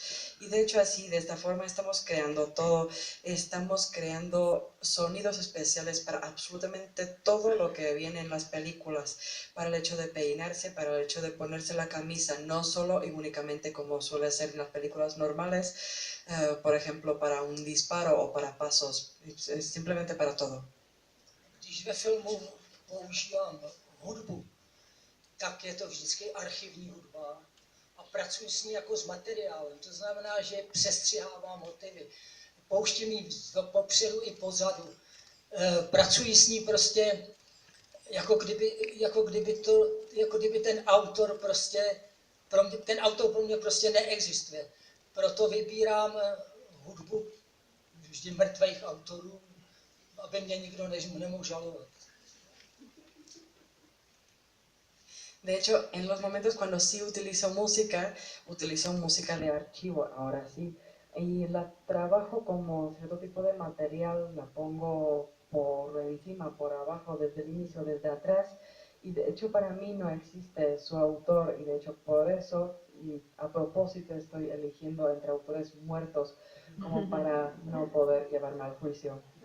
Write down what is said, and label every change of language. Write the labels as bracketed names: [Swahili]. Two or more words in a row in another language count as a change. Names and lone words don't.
[Spanish] Y de hecho así, de esta forma estamos creando todo, estamos creando sonidos especiales para absolutamente todo lo que viene en las películas, para el hecho de peinarse, para el hecho de ponerse la camisa, no solo y únicamente como suele ser en las películas normales, por ejemplo, para un disparo o para pasos, es simplemente para todo. [Czech] Když ve filmu používám hudbu, tak je to vždycky archivní hudba a pracuji s ní jako s materiálem. To znamená, že přestřihávám motivy, pouštím ji popředu i pozadu. Pracuji s ní prostě jako kdyby ten autor prostě, ten autor pro mě prostě neexistuje. Proto vybírám hudbu vždy mrtvých autorů, aby mě nikdo nemohl žalovat. [Spanish] De hecho, en los momentos cuando sí utilizo música de archivo, ahora sí, y la trabajo como cierto tipo de material, la pongo por encima, por abajo, desde el inicio, desde atrás, y de hecho para mí no existe su autor, y de hecho por eso, y a propósito estoy eligiendo entre autores muertos, como para no poder llevarme al juicio.